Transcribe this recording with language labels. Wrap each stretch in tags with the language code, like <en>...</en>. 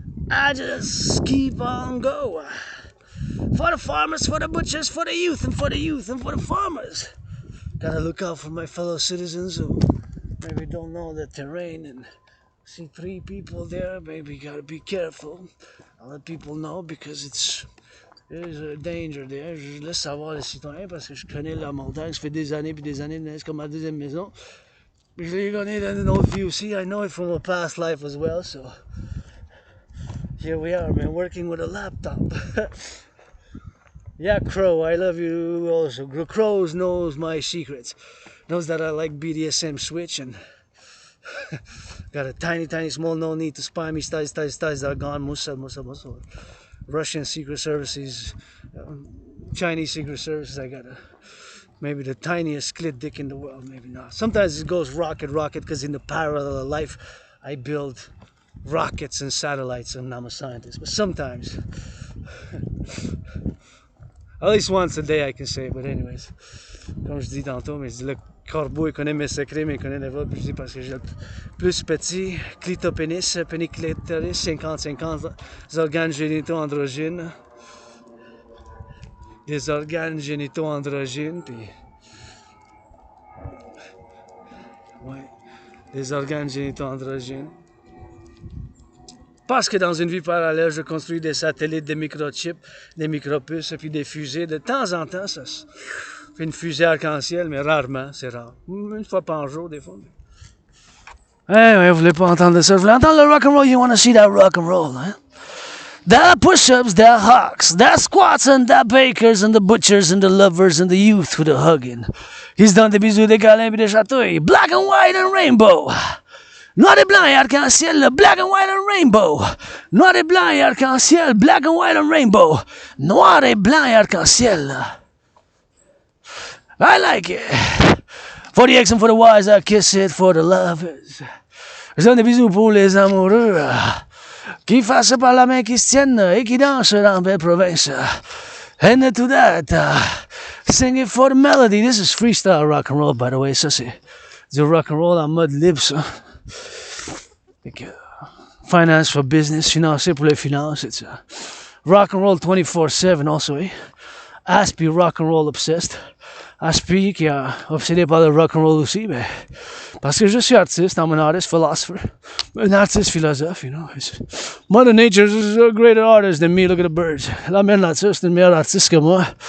<en>I just keep on going. For the farmers, for the butchers, for the youth, and for the youth, and for the farmers. Gotta look out for my fellow citizens who maybe don't know the terrain and see 3 people there. Maybe gotta be careful. I'll let people know because there's a danger there.</en> <fr>Je laisse savoir les citoyens parce que je connais la montagne. Ça fait des années puis des années, c'est comme ma deuxième maison. Puis je l'ai connu dans une autre vie aussi.</fr> <en>I know it from a past life as well. So here we are, man, working with a laptop. Yeah, Crow, I love you also. Crows knows my secrets. Knows that I like BDSM switch and got a tiny small, no need to spy me. Stais, they're gone. Musa. Russian secret services, Chinese secret services. I got maybe the tiniest clit dick in the world, maybe not. Sometimes it goes rocket, because in the parallel life, I build rockets and satellites and I'm a scientist. But sometimes, at least once a day I can say, but anyways,</en> <fr>comme je dis tantôt, mais je dis le corbeau il connaît mes secrets, mais il connaît les vôtres, puis je dis parce que j'ai le plus petit, clitopénis, péniclitoris, 50-50, organes génitaux androgynes. des organes génitaux androgynes, puis ouais, des organes génitaux androgynes. Parce que dans une vie parallèle, je construis des satellites, des microchips, des micropuces, et puis des fusées. De temps en temps, ça se fait une fusée arc-en-ciel, mais rarement, c'est rare. Une fois par jour, des fois. Ouais, vous voulez pas entendre ça? Vous voulez entendre le rock'n'roll?</fr> <en>You wanna see that rock'n'roll, hein? There are push-ups, there are hawks, there are squats, and there are bakers, and the butchers, and the lovers, and the youth with the hugging.</en> <fr>Ils se donnent des bisous, des câlins, et des chatouilles.</fr> <en>Black and white and rainbow.</en> <fr>Noir et blanc et arc-en-ciel,</fr> <en>black and white and rainbow.</en> <fr>Noir et blanc et arc-en-ciel, black and white and rainbow. Noir et blanc et arc-en-ciel.</fr> <en>I like it. For the X and for the Y's, I kiss it for the lovers.</en> <fr>Je donne des bisous pour les amoureux. Qui fassent par la main qui se tiennent et qui dansent dans belle province.</fr> <en>And to that, sing it for the melody. This is freestyle rock and roll, by the way.</en> <fr>Ça, c'est du rock and roll en mode libre, ça.</fr> <en>Finance for business,</en> <fr>financier pour les finances,</fr> <en>it's rock and roll 24/7 also, eh? Aspi rock and roll obsessed.</en> <fr>Aspi qui est obsédé par le rock and roll aussi, mais parce que je suis artiste,</fr> <en>I'm an artist, philosopher,</en> <fr>un artiste philosophe,</fr> <en>you know. Mother Nature is a greater artist than me, look at the birds.</en> <fr>La mère nature, c'est une meilleure artiste que moi.</fr>